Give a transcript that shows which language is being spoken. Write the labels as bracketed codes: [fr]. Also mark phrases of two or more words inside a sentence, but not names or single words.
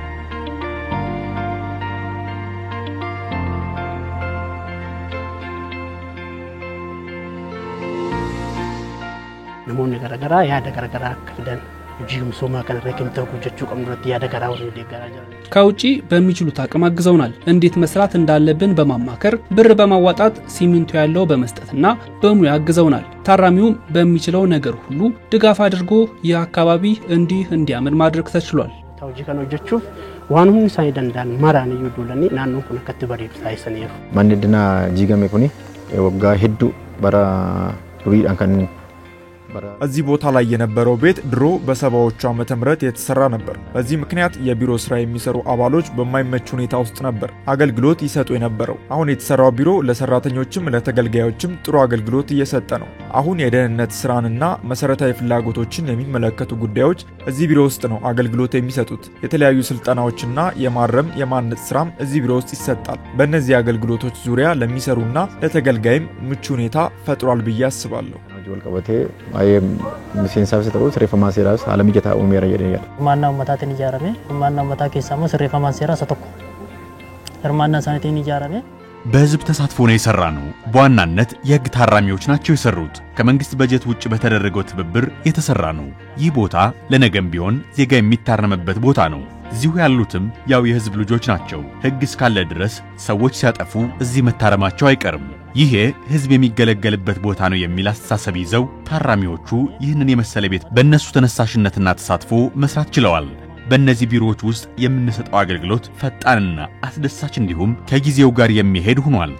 [am] ነሞን ገረገራ ያ ደገረገራ ከደን ጂም ሶማ ከነረከም ተኩጀቹ ቀምረት ያ ደገራ ወደ ደገራጃ ከውጪ በሚችሉት አቅም አግዘውናል። እንዴት መስራት እንዳለብን በማማከር ብር በማዋጣት ሲሚንቶ ያለው በመስጠትና በሙያ አግዘውናል። ታራሚውም በሚችለው ነገር ሁሉ ድጋፍ አድርጎ የአካባቢ እንዲያምር ማድረግ ተችሏል። [om] hojii kana hojjechuuf waan hundi isaanii danda'an maraan iyyuu duulanii naannoon kun akkatti bareedu taasisaniiru. Manni dinaa jiigame kuni waggaa hedduu bara duriidhaan kan [am] እዚህ ቦታ ላይ የነበረው ቤት ድሮ በሰባዎቹ ዓመተ ምህረት የተሰራ ነበር። በዚህ ምክንያት የቢሮ ስራ የሚሰሩ አባሎች በማይመች ሁኔታ ውስጥ ነበር አገልግሎት ይሰጡ የነበረው። አሁን የተሰራው ቢሮ ለሰራተኞችም ለተገልጋዮችም ጥሩ አገልግሎት እየሰጠ ነው። አሁን የደህንነት ስራንና መሰረታዊ ፍላጎቶችን የሚመለከቱ ጉዳዮች እዚህ ቢሮ ውስጥ ነው አገልግሎት የሚሰጡት። የተለያዩ ስልጠናዎችና የማነጽ ስራም እዚህ ቢሮ ውስጥ ይሰጣል። በእነዚህ አገልግሎቶች ዙሪያ ለሚሰሩና ለተገልጋይም ምቹ ሁኔታ ፈጥሯል ብዬ አስባለሁ። [om] ወልቀበቴ miseensaaf ta'u sirreeffamaan seeraas haala mijataa uumeera jedhanii hirmaannaa ummataatiin ijaarame hirmaannaa ummataa keessaa immoo sirreeffamaan seeraa isa tokko hirmaannaa isaaniitiin ijaarame [am] በህዝብ ተሳትፎ ነው የሰራነው። በዋናነት የህግ ታራሚዎች ናቸው የሰሩት። ከመንግስት በጀት ውጭ በተደረገው ትብብር የተሰራ ነው። ይህ ቦታ ለነገም ቢሆን ዜጋ የሚታረምበት ቦታ ነው። እዚሁ ያሉትም ያው የህዝብ ልጆች ናቸው። ህግ እስካለ ድረስ ሰዎች ሲያጠፉ እዚህ መታረማቸው አይቀርም። ይሄ ህዝብ የሚገለገልበት ቦታ ነው የሚል አስተሳሰብ ይዘው ታራሚዎቹ ይህንን የመሰለ ቤት በእነሱ ተነሳሽነትና ተሳትፎ መስራት ችለዋል። በእነዚህ ቢሮዎች ውስጥ የምንሰጠው አገልግሎት ፈጣንና አስደሳች እንዲሁም ከጊዜው ጋር የሚሄድ ሆኗል።